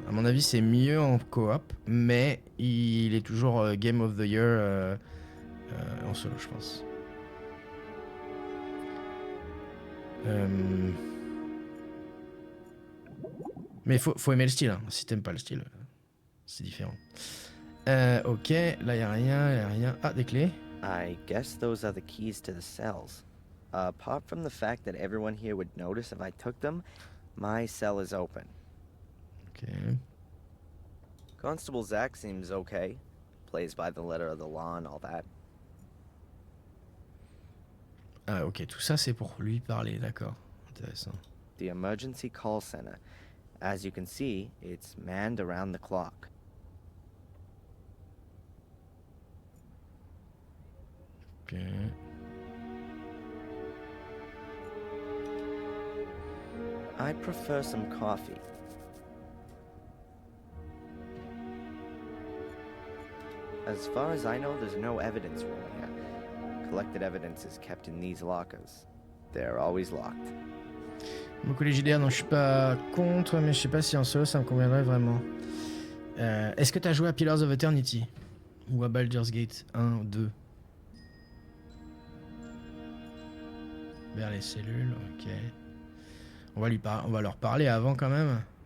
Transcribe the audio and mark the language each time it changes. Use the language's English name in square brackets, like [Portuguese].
[French] À mon avis, c'est mieux en coop, mais il est toujours Game of the Year en solo, je pense. Mais faut aimer le style. Hein. Si t'aimes pas le style, c'est différent. Ok, là y a rien. Ah, des clés. [English] I guess those are the keys to the cells. Apart from the fact that everyone here would notice if I took them, my cell is open. Ok. Constable Zach seems okay. Plays by the letter of the law and all that. [French] Ah, ok, tout ça c'est pour lui parler, d'accord. Intéressant. [English] The emergency call center. As you can see, it's manned around the clock. Ok. I'd prefer some coffee. As far as I know, there's no evidence room here. Collected evidence is kept in these lockers. They're always locked. [French] Beaucoup les JDR, non, je suis pas contre, mais je sais pas si en solo ça me conviendrait vraiment. Est-ce que t'as joué à Pillars of Eternity? Ou à Baldur's Gate 1 ou 2? Vers les cellules, ok. On va leur parler avant quand même.